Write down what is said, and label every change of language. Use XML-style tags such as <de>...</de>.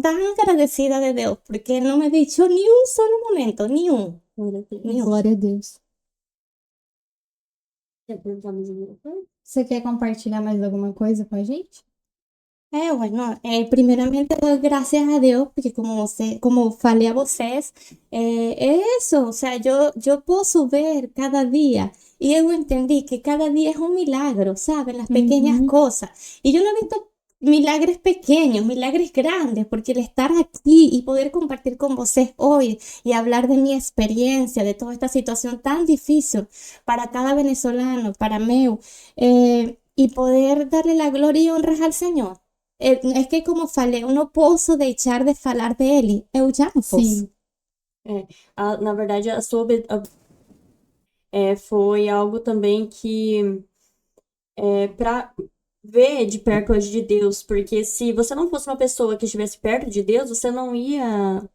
<es>tan agradecida de Dios porque Él no me ha dicho ni un solo momento, ni un.</es> <pt>Glória a Deus. Nenhum. Glória a Deus. Quer perguntar mais alguma coisa? Você quer compartilhar mais alguma coisa com a gente?</pt> <es>Bueno, primeramente doy gracias a Dios porque</es> <pt>como falei a vocês,</pt> <es>eso, o sea, yo puedo ver cada día y yo entendí que cada día es un milagro, ¿saben? Las pequeñas Uhum. cosas. Y yo no he visto milagres pequeños, milagres grandes, porque el estar aquí y poder compartir con vocês hoy y hablar de mi experiencia, de toda esta situación tan difícil para cada venezolano, para mí, y poder darle la gloria y honras al Señor. Es que</es> <pt>como falei, eu não posso deixar de falar dele. Eu já não posso. Sim. Na verdade, foi algo também que para ver de perto hoje de Deus, porque se você não fosse uma pessoa que estivesse perto de Deus, você não ia</pt>